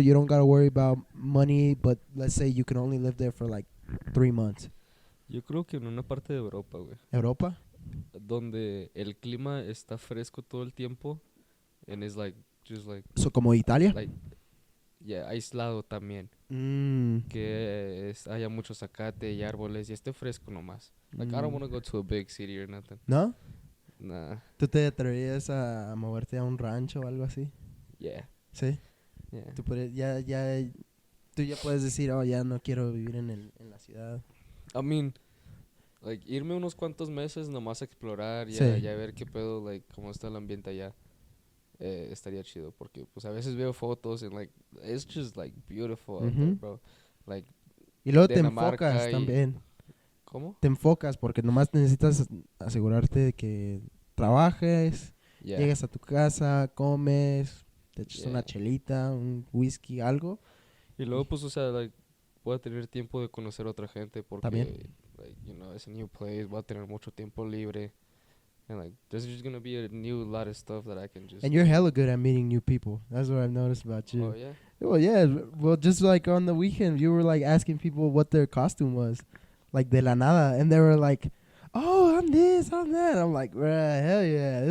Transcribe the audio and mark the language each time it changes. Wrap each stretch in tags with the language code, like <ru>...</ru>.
<en>You don't gotta worry about money, but let's say you can only live there for like 3 months.</en> <es>Yo creo que en una parte de Europa, güey. ¿Europa? Donde el clima está fresco todo el tiempo.</es> <en>And it's like, just like...</en> <es>So, como Italia?</es> <en>Like, yeah,</en> <es>aislado también. Que haya mucho zacate y árboles y esté fresco nomás.</es> <en>Like, I don't want to go to a big city or nothing.</en> <es>¿No?</es> <en>Nah.</en> <es>¿Tú te atreverías a moverte a un rancho o algo así?</es> <en>Yeah.</en> <es>¿Sí?</es> <en>Yeah.</en> <es>Tú ya puedes decir, oh, ya no quiero vivir en la ciudad. I mean, like, irme unos cuantos meses nomás a explorar, ya ver qué pedo, like, cómo está el ambiente allá. Estaría chido, porque, pues, a veces veo fotos</es> <en>and, like, it's just, like, beautiful out there, bro. Like,</en> <es>y luego te enfocas también. ¿Cómo? Te enfocas porque nomás necesitas asegurarte de que trabajes, llegues a tu casa, comes, te echas una chelita, un whisky, algo. Y luego, pues, o sea, like, voy a tener tiempo de conocer a otra gente porque, ¿también?</es> <en>Like, you know, it's a new place,</en> <es>voy a tener mucho tiempo libre.</es> <en>And, like, there's just gonna be a lot of stuff that I can just... And you're hella good at meeting new people. That's what I've noticed about you. Oh, yeah? Well, yeah. Well, just like on the weekend, you were, like, asking people what their costume was. Like,</en> <es>de la nada.</es> <en>And they were like, oh, I'm this, I'm that. I'm like, bruh, hell yeah.</en>